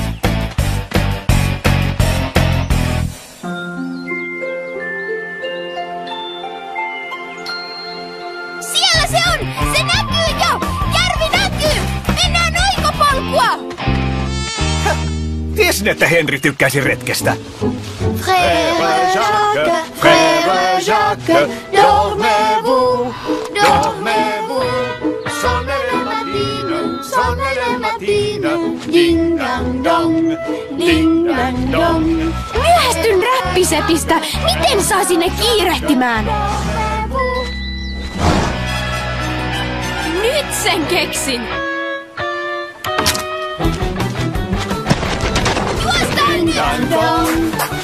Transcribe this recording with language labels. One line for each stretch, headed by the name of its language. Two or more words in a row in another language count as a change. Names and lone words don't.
Finnish: Siellä se on! Se näkyy jo! Järvi näkyy! Mennään oikopolkua! Tiesin, että Henri tykkäisi retkestä.
French: Frère Jacques, dormez-vous, dormez-vous. Sonne matine, ding dang dong, ding dang dong.
Finnish: Myöhästyn räppisepistä! Miten saisin ne kiirehtimään? Nyt sen keksin! Juostaan nyt!